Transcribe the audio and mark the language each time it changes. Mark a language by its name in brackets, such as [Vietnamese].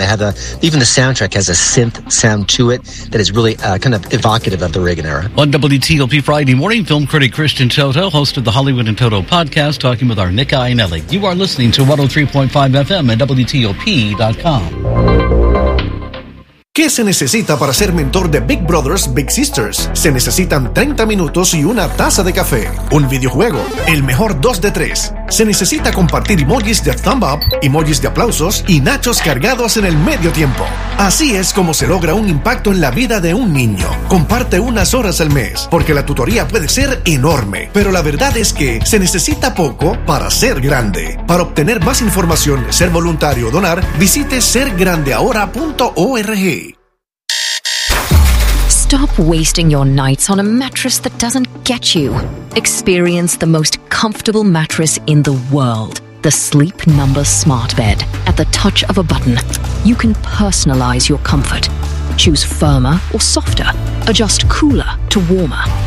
[English] They have even the soundtrack has a synth sound to it that is really kind of evocative of the Reagan era. On WTLP Friday morning, film critic Christian Toto, host of the Hollywood and Toto podcast, talking with our Nick Iannelli. You are listening to 103.5 FM and WTOP.com. [Spanish] ¿Qué se necesita para ser mentor de Big Brothers, Big Sisters? Se necesitan 30 minutos y una taza de café. Un videojuego, el mejor 2 de 3. Se necesita compartir emojis de thumb up, emojis de aplausos y nachos cargados en el medio tiempo. Así es como se logra un impacto en la vida de un niño. Comparte unas horas al mes, porque la tutoría puede ser enorme. Pero la verdad es que se necesita poco para ser grande. Para obtener más información, ser voluntario o donar, visite sergrandeahora.org. [English] Stop wasting your nights on a mattress that doesn't get you. Experience the most comfortable mattress in the world, the Sleep Number Smart Bed. At the touch of a button, you can personalize your comfort. Choose firmer or softer, adjust cooler to warmer.